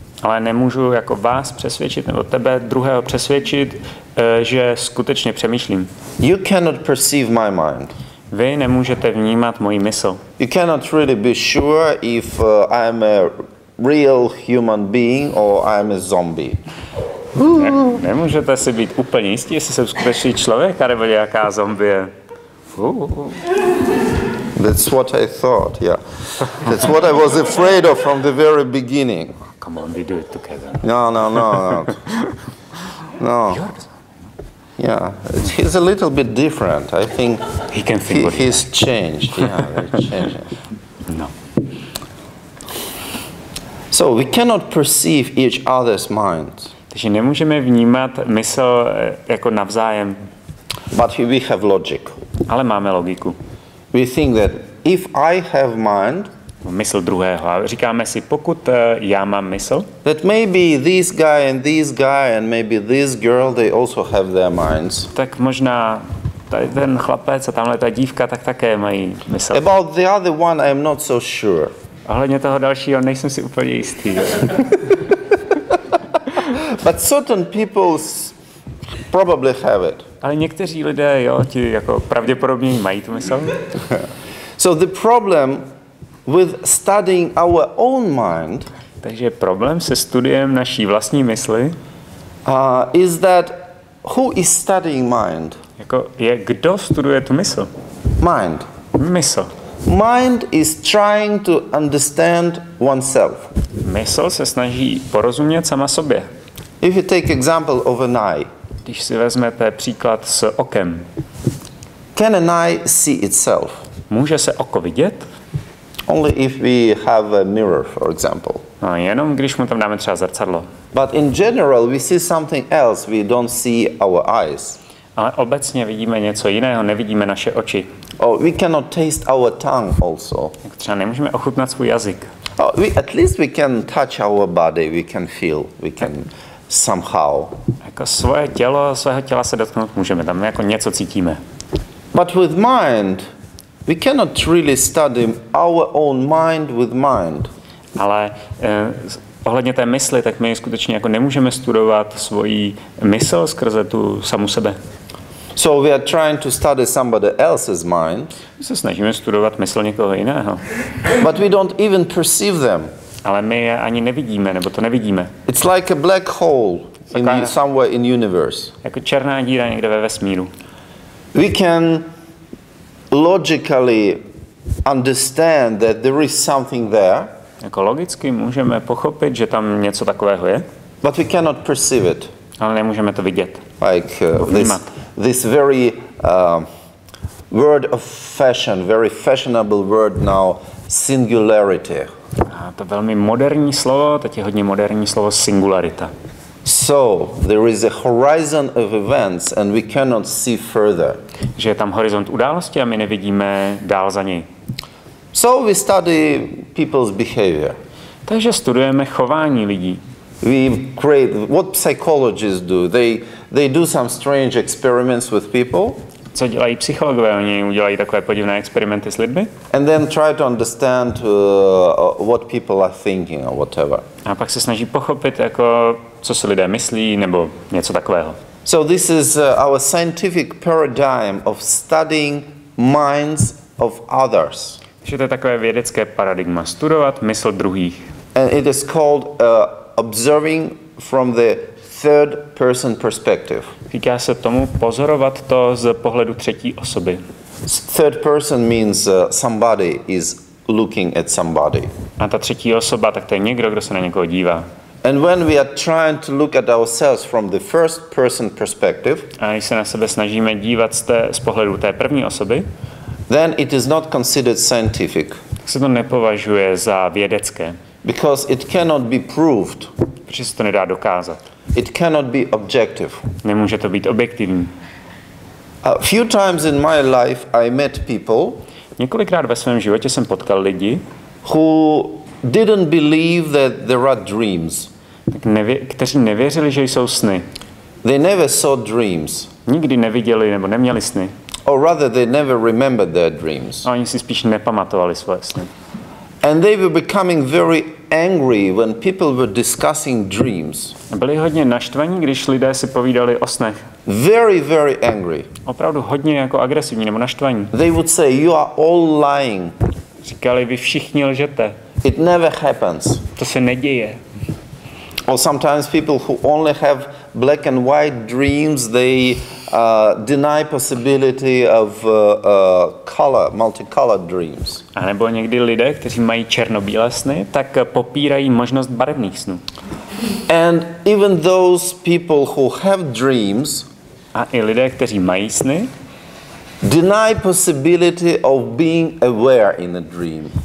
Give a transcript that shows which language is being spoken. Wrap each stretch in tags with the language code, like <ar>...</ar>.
<cs>Ale nemůžu jako vás přesvědčit, nebo tebe druhého přesvědčit, že skutečně přemýšlím.</cs> <en>You cannot perceive my mind.</en> <cs>Vy nemůžete vnímat moji mysl.</cs> <en>You cannot really be sure if I am a real human being or I am a zombie.</en> <cs>Nemůžete si být úplně jistí, jestli jsem skutečný člověk, nebo nějaká zombie.</cs> <en>That's what I thought, yeah. That's what I was afraid of from the very beginning. Come on, we do it together. No. No. Yeah, he's a little bit different. I think he can think he's changed. Yeah, he's changed. No. So we cannot perceive each other's minds.</en> <cs>Takže nemůžeme vnímat mysl jako navzájem.</cs> <en>But we have logic.</en> <cs>Ale máme logiku.</cs> <en>We think that if I have mind,</en> <cs>mysl druhého. A říkáme si, pokud já mám mysl,</cs> <en>that maybe this guy and maybe this girl, they also have their minds.</en> <cs>Tak možná tady ten chlapec a tamhle ta dívka tak také mají mysl.</cs> <en>About the other one I am not so sure.</en> <cs>Ohledně toho dalšího nejsem si úplně jistý.</cs> <en>But certain people probably have it.</en> <cs>Ale někteří lidé, jo, ti jako pravděpodobně mají tu mysl.</cs> <en>So the problem with studying our own mind,</en> <cs>takže problém se studiem naší vlastní mysli,</cs> <en>is that who is studying mind?</en> <cs>Jako je, kdo studuje tu mysl?</cs> <en>Mind.</en> <cs>Mysl.</cs> <en>Mind is trying to understand oneself.</en> <cs>Mysl se snaží porozumět sama sobě.</cs> <en>If you take example of an eye,</en> <cs>když si vezmete příklad s okem,</cs> <en>can an eye see itself?</en> <cs>Může se oko vidět?</cs> <en>Only if we have a mirror, for example.</en> <cs>No, jenom když mu tam dáme třeba zrcadlo.</cs> <en>But in general we see something else, we don't see our eyes.</en> <cs>Ale obecně vidíme něco jiného, nevidíme naše oči.</cs> <en>Oh, we cannot taste our tongue also.</en> <cs>Jak třeba nemůžeme ochutnat svůj jazyk.</cs> <en>Oh, at least we can touch our body, we can feel, we can somehow.</en> <cs>Jako svého těla se dotknout můžeme, tam jako něco cítíme.</cs> <en>But with mind, we cannot really study our own mind with mind.</en> <cs>Ale ohledně té mysli, tak my skutečně jako nemůžeme studovat svoji mysl skrze tu samu sebe.</cs> <en>So we are trying to study somebody else's mind.</en> <cs>My se snažíme studovat mysl někoho jiného.</cs> <en>But we don't even perceive them.</en> <cs>Ale my je ani nevidíme, nebo to nevidíme.</cs> <en>It's like a black hole. somewhere in universe.</en> <cs>Jako černá díra někde ve vesmíru.</cs> <en>We can logically understand that there is something there.</en> <cs>Jako logicky můžeme pochopit, že tam něco takového je.</cs> <en>But we cannot perceive it.</en> <cs>Ale nemůžeme to vidět.</cs> <en>Like this very word of fashion, very fashionable word now, singularity.</en> <cs>A to velmi moderní slovo, teď je hodně moderní slovo singularita.</cs> <en>So there is a horizon of events and we cannot see further.</en> <cs>Že je tam horizont události a my nevidíme dál za něj.</cs> <en>So we study people's behavior.</en> <cs>Takže studujeme chování lidí.</cs> <en>We create what psychologists do. They do some strange experiments with people.</en> <cs>Co dělají psychologové? Oni udělají takové podivné experimenty s lidmi.</cs> <en>And then try to understand what people are thinking or whatever.</en> <cs>A pak se snaží pochopit, jako, co si lidé myslí, nebo něco takového.</cs> <en>So this is our scientific paradigm of studying minds of others.</en> <cs>Takže to je takové vědecké paradigma. Studovat mysl druhých.</cs> <en>And it is called observing from the third person perspective.</en> <cs>Říká se tomu pozorovat to z pohledu třetí osoby.</cs> <en>Third person means somebody is looking at somebody.</en> <cs>A ta třetí osoba, tak to je někdo, kdo se na někoho dívá.</cs> <en>And when we are trying to look at ourselves from the first person perspective,</en> <cs>a když se na sebe snažíme dívat z pohledu té první osoby,</cs> <en>then it is not considered scientific.</en> <cs>Tak se to nepovažuje za vědecké.</cs> <en>Because it cannot be proved.</en> <cs>Protože se to nedá dokázat.</cs> <en>It cannot be objective.</en> <cs>Nemůže to být objektivní.</cs> <en>A few times in my life I met people.</en> <cs>Několikrát ve svém životě jsem potkal lidi,</cs> <en>who didn't believe that there are dreams.</en> <cs>Kteří nevěřili, že jsou sny.</cs> <en>They never saw dreams.</en> <cs>Nikdy neviděli nebo neměli sny.</cs> <en>Or rather they never remembered their dreams.</en> <cs>A oni si spíš nepamatovali svoje sny.</cs> <en>And they were becoming very angry when people were discussing dreams.</en> <cs>Byli hodně naštvaní, když lidé si povídali o snech.</cs> <en>Very, very angry.</en> <cs>Opravdu hodně jako agresivní nebo naštvaní.</cs> <en>They would say, you are all lying.</en> <cs>Říkali, vy všichni lžete.</cs> <en>It never happens.</en> <cs>To se neděje.</cs> <en>Or sometimes people who only have black and white dreams, they deny possibility of multicolored dreams.</en> <cs>A nebo někdy lidé, kteří mají černobílé sny, tak popírají možnost barevných snů.</cs> <en>And even those people who have dreams,</en> <cs>a i lidé, kteří mají sny,</cs> <en>deny possibility of being aware in a dream.</en>